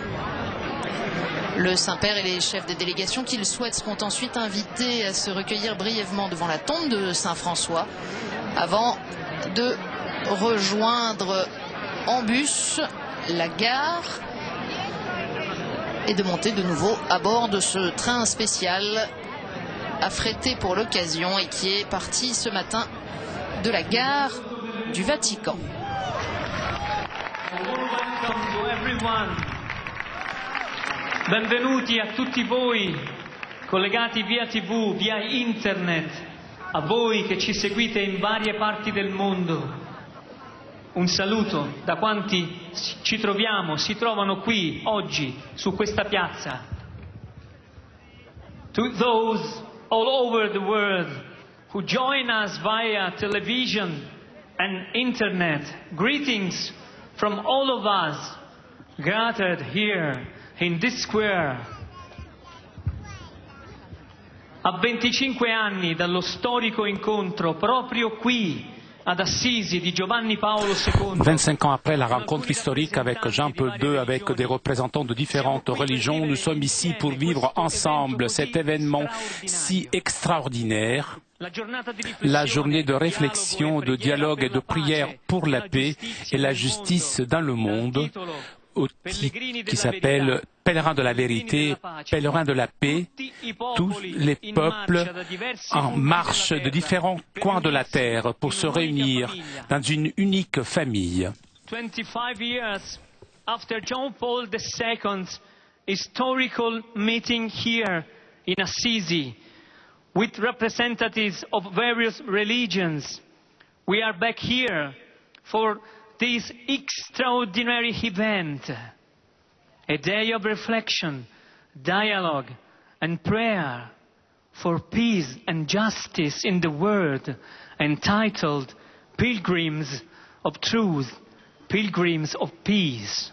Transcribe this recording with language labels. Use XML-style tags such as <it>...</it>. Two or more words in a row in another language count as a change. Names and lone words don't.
<fr>Le Saint-Père et les chefs des délégations qu'il souhaite seront ensuite invités à se recueillir brièvement devant la tombe de Saint-François avant de rejoindre en bus la gare et de monter de nouveau à bord de ce train spécial affrété pour l'occasion et qui est parti ce matin de la gare du Vatican.</fr> <it>Benvenuti a tutti voi collegati via TV, via internet, a voi che ci seguite in varie parti del mondo. Un saluto da quanti si trovano qui oggi su questa piazza.</it> <en>To those all over the world who join us via television and internet, greetings from all of us gathered here in this square.</en> <it>A 25 anni dallo storico incontro proprio qui ad Assisi di Giovanni Paolo II.</it> <fr>25 ans après la rencontre historique avec Jean-Paul II, avec des représentants de différentes religions, nous sommes ici pour vivre ensemble cet événement si extraordinaire, la journée de réflexion, de dialogue et de prière pour la paix et la justice dans le monde, au titre qui s'appelle Pèlerins de la vérité, pèlerins de la paix, tous les peuples en marche de différents coins de la terre pour se réunir dans une unique famille.</fr> <en>25 years after John Paul II's historical meeting here in Assisi with representatives of various religions, we are back here for this extraordinary event, a day of reflection, dialogue and prayer for peace and justice in the world, entitled Pilgrims of Truth, Pilgrims of Peace.</en>